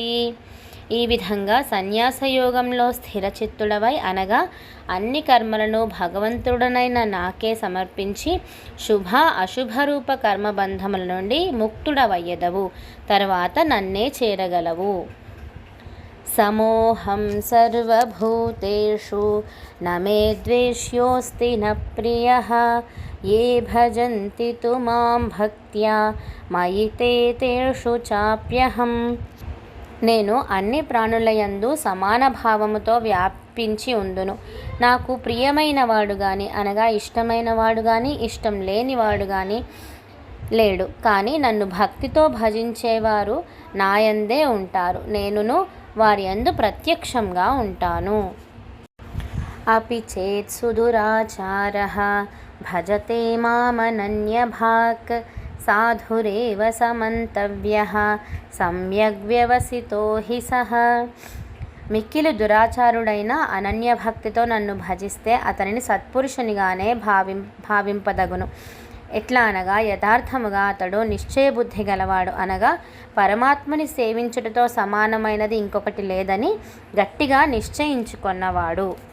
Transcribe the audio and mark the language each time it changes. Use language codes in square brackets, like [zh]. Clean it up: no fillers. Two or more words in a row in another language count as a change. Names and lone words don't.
[te] ఈ విధంగా సన్యాసయోగంలో స్థిరచిత్తుడవై అనగా అన్ని కర్మలను భగవంతుడనైన నాకే సమర్పించి శుభ అశుభరూప కర్మబంధముల నుండి ముక్తుడవయ్యదవు. తర్వాత నన్నే చేరగలవు. [sa] సమోహం సర్వభూతేషు నమే ద్వేష్యోస్తి న ప్రియః ఏ భజంతి తు మాం భక్త్యా మయి తే తేషు చాప్యహం. [te] నేను అన్ని ప్రాణులయందు సమాన భావముతో వ్యాపించి ఉందును. నాకు ప్రియమైన వాడు గాని అనగా ఇష్టమైన వాడు గాని ఇష్టం లేనివాడు గాని లేడు. కానీ నన్ను భక్తితో భజించేవారు నాయందే ఉంటారు, నేనును వారి యందు ప్రత్యక్షంగా ఉంటాను. [sa] अपि चेत् सुदुराचारः भजते मामनन्यभाक् साधुरेव समन्तव्यः సమ్యగ్వ్యవసితో హి సహ. [te] మిక్కిలి దురాచారుడైన అనన్య భక్తితో నన్ను భజిస్తే అతనిని సత్పురుషునిగానే భావింపదగును. ఎట్లా అనగా యథార్థముగా అతడు నిశ్చయబుద్ధి గలవాడు, అనగా పరమాత్మని సేవించుటతో సమానమైనది ఇంకొకటి లేదని గట్టిగా నిశ్చయించుకొన్నవాడు.